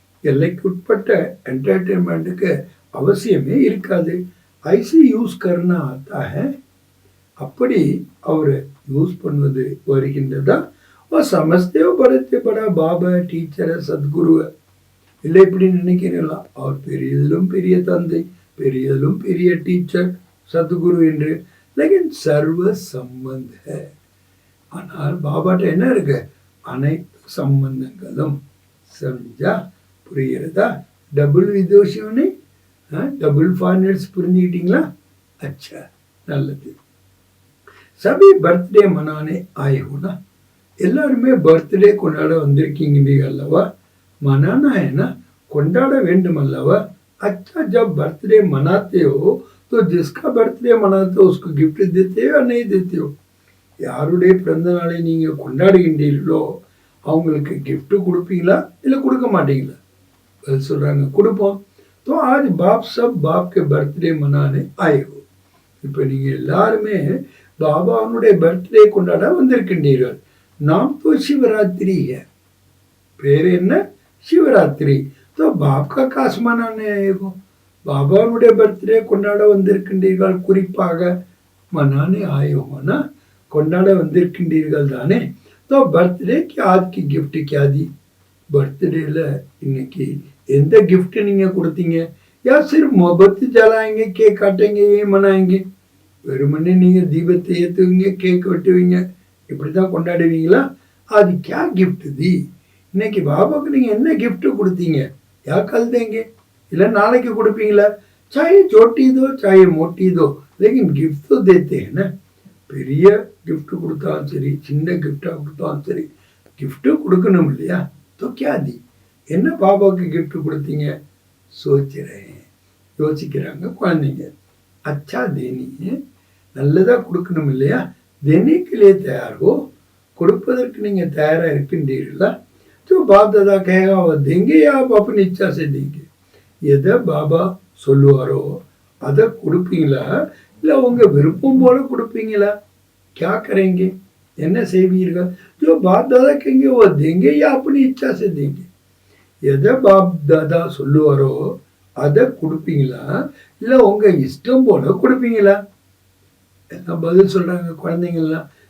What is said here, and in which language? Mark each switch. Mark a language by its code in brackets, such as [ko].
[ta] எல்லைக்குட்பட்ட என்டர்டெயின்மெண்ட்டுக்கு அவசியமே இருக்காது. [hi] ஐசி யூஸ் करना आता है, [ta] அப்படி அவர் யூஸ் பண்ணுவது வருகின்றதா? [hi] और समझते हो बड़े बड़ा बाबा टीचर है, सद्गुरु है, [ta] இல்லை இப்படி நினைக்கிறீங்களா? அவர் பெரியதிலும் பெரிய தந்தை, பெரியதிலும் பெரிய டீச்சர் சத்குரு என்று. [hi] लेकिन सर्व संबंध है, [ta] ஆனால் பாபாட்ட என்ன இருக்கு? அனைத்து சம்பந்தங்களும். [hi] समझा? [ta] புரிகிறதா? டபுள் விதோஷம்னு டபுள் ஃபார்னர்ஸ் புரிஞ்சுக்கிட்டீங்களா? [hi] अच्छा, [ta] நல்லது. [hi] சபி பர்த்டே மனானே ஆயே हो ना, [ta] எல்லாருமே பர்த்டே கொண்டாட வந்திருக்கீங்க அல்லவா? [hi] मनाना है ना, [ta] கொண்டாட வேண்டும் அல்லவா? [hi] अच्छा, जब बर्थडे मनाते हो तो जिसका बर्थडे मनाते हो उसको गिफ्ट देते हो या नहीं देते हो? [ta] யாருடைய பிறந்த நாளை நீங்க கொண்டாடுகின்றீர்களோ அவங்களுக்கு gift கொடுப்பீங்களா இல்ல கொடுக்க மாட்டீங்களா? பதில் சொல்றாங்க, கொடுப்போம். [hi] तो आज बाप सब बाप के बर्थडे मनाने आए हो. [ta] இப்போ நீங்க எல்லாருமே பாபாவுடைய பர்த்டே கொண்டாட வந்திருக்கின்றீர்கள். [hi] நாம் तो शिवरात्रि है, [ta] பேர் என்ன? [hi] शिवरात्रि. तो बाप का खास मनाने आए हो, [ta] பாபாவுடைய பர்த்டே கொண்டாட வந்திருக்கின்றீர்கள். குறிப்பாக [hi] மனானே ஆயே ஹோனா, [ta] கொண்டாட வந்திருக்கின்றீர்கள் தானே? [hi] तो बर्थडे की आज की गिफ्ट क्या दी? [ta] बर्थडेல இன்னைக்கு எந்த gift நீங்க கொடுத்தீங்க? [hi] या सिर्फ मोमबत्ती जलाएंगे, केक काटेंगे, ये मनाएंगे? [ta] வெறுமனே நீங்க தீபத்தை ஏத்துவீங்க, கேக் வெட்டுவீங்க, இப்படிதான் கொண்டாடுவீங்களா? அது [hi] क्या गिफ्ट दी? [ta] இன்னைக்கு பாபாக்கு நீங்க என்ன gift கொடுத்தீங்க? [hi] या कल देंगे, [ta] இல்ல நாளைக்கு கொடுப்பீங்களா? [hi] चाहे छोटी दो चाहे मोटी दो, लेकिन गिफ्ट तो देते हैं ना. [ta] பெரிய gift கொடுத்தாலும் சரி, சின்ன gift கொடுத்தாலும் சரி, gift கொடுக்கணும் இல்லையா? [hi] तो क्या दी? [ta] என்ன பாபாக்கு gift கொடுத்தீங்க? [hi] सोच रहे हैं, [ta] யோசிக்கிறாங்க குழந்தைங்க. [hi] अच्छा देनी है, [ta] நல்லதா கொடுக்கணும் இல்லையா? [hi] देने के लिए तैयार हो, [ta] கொடுப்பதற்கு நீங்க தயாரா இருக்கின்றீர்களா? [hi] तो बाप दादा कहेगा वो देंगे या आप अपनी इच्छा से देंगे? [ta] எதை பாபா சொல்லுவாரோ அதை கொடுப்பீங்களா இல்ல உங்க விருப்பம் போல கொடுப்பீங்களா? [hi] क्या करेंगे, [ta] என்ன செய்வீர்கள்? [hi] जो बाप दादा कहेंगे वो देंगे या अपनी इच्छा से देंगे? [ta] எதை பாப் தாதா சொல்லுவாரோ அதை கொடுப்பீங்களா இல்ல உங்க இஷ்டம் போல கொடுப்பீங்களா? எல்லாம் பதில் சொல்றாங்க குழந்தைங்கள்லாம்.